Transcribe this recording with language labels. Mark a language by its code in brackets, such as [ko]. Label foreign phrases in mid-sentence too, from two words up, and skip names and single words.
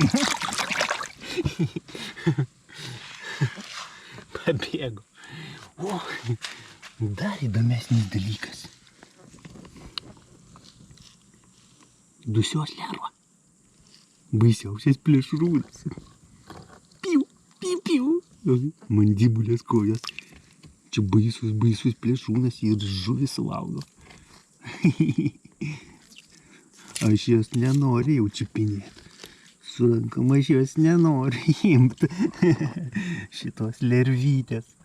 [lt] Pabėgo. O, dar įdomesnis dalykas. Dusios lerva. Baisiausias plėšrūnas. Piu, piu, piu. Mandibulės kojos. Čia baisus plėšrūnas ir žuvis valgo. Aš jos nenoriu jau čiupinėti. Su rankom aš jos nenoriu imti. Šitos lervytės.